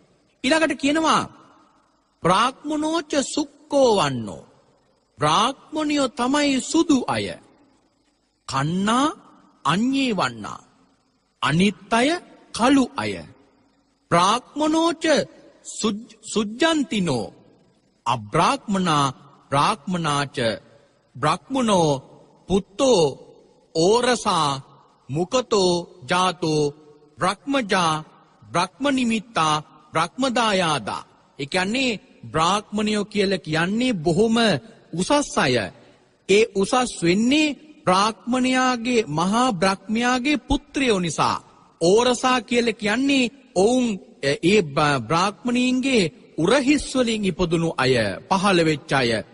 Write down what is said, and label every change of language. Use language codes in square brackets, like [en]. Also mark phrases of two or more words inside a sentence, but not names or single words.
[si] ඊළඟට කියනවා [pi] බ්‍රාහ්මනෝච සුක්කෝ වන්නෝ. [si] බ්‍රාහ්මණයෝ තමයි සුදු අය. [pi] කන්නා අඤ්ඤේ වන්නා. [si] අනිත් අය කළු අය. [pi] බ්‍රාහ්මනෝච සුජ්ජන්තිනෝ. අබ්‍රාහ්මනා බ්‍රාහ්මනාච බ්‍රාහ්මනෝ පුත්තෝ ඕරසා මුකතෝ ජාතෝ බ්‍රහ්මජා බ්‍රහ්මනිමිත්තා බ්‍රහ්මදායාදා. [si] ඒ කියන්නේ බ්‍රාහ්මණයෝ කියලා කියන්නේ බොහොම උසස් අය. ඒ උසස් වෙන්නේ බ්‍රාහ්මණයාගේ මහා බ්‍රහ්මයාගේ පුත්‍රයෝ නිසා. ඕරසා කියලා කියන්නේ ඔවුන් ඒ බ්‍රාහ්මණීන්ගේ උරහිස් වලින් ඉපදුණු අය, පහළ වෙච්ච අය.